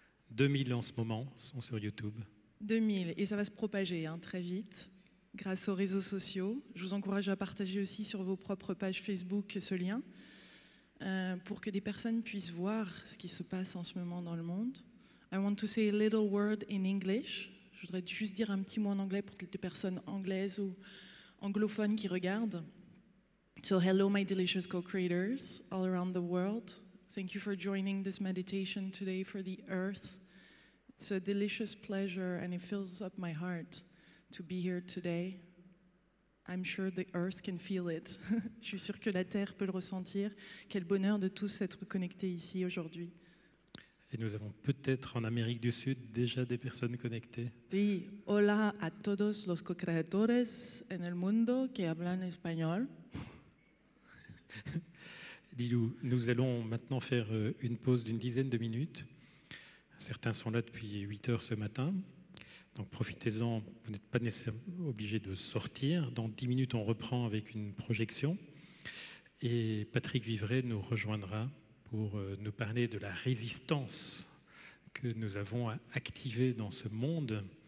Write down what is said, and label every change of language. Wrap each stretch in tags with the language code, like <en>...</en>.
<fr>2000 en ce moment sont sur YouTube. 2000, et ça va se propager très vite grâce aux réseaux sociaux. Je vous encourage à partager aussi sur vos propres pages Facebook ce lien pour que des personnes puissent voir ce qui se passe en ce moment dans le monde.</fr> <en>I want to say a little word in English.</en> <fr>Je voudrais juste dire un petit mot en anglais pour toutes les personnes anglaises ou anglophones qui regardent.</fr> <en>So hello my delicious co-creators all around the world. Thank you for joining this meditation today for the earth. It's a delicious pleasure and it fills up my heart to be here today. I'm sure the earth can feel it.</en> <fr>Je suis sûre que la terre peut le ressentir. Quel bonheur de tous être connectés ici aujourd'hui. Et nous avons peut-être en Amérique du Sud déjà des personnes connectées.</fr> <es>Sí, hola a todos los co-creadores en el mundo que hablan español.</es> <fr>Lilou, nous allons maintenant faire une pause d'une dizaine de minutes. Certains sont là depuis 8 heures ce matin. Donc profitez-en, vous n'êtes pas nécessairement obligé de sortir. Dans 10 minutes, on reprend avec une projection. Et Patrick Vivray nous rejoindra pour nous parler de la résistance que nous avons à activer dans ce monde.</fr>